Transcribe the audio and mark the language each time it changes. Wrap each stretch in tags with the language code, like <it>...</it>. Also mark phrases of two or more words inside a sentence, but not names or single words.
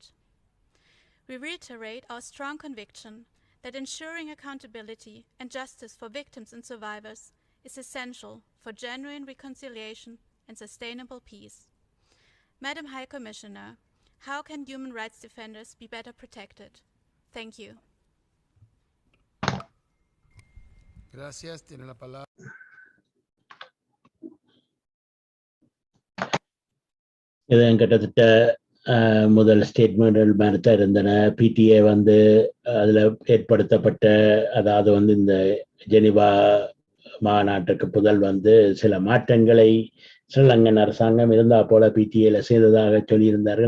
<en>We reiterate our strong conviction that ensuring accountability and justice for victims and survivors is essential for genuine reconciliation and sustainable peace. Madam High Commissioner, how can human rights defenders be better protected? Thank you.</en> <es>Gracias. Tiene la palabra.</es> <ta>இதன் கிட்டத்தட்ட முதல் ஸ்டேட்மெண்ட் மாதிரி தான் இருந்தன. பிடிஏ அதில் ஏற்படுத்தப்பட்ட, அதாவது இந்த ஜெனிவா மாநாட்டுக்கு புதல் சில மாற்றங்களை ஸ்ரீலங்கன் அரசாங்கம் இருந்தா போல பிடிஏல செய்ததாக சொல்லியிருந்தார்கள்.</ta>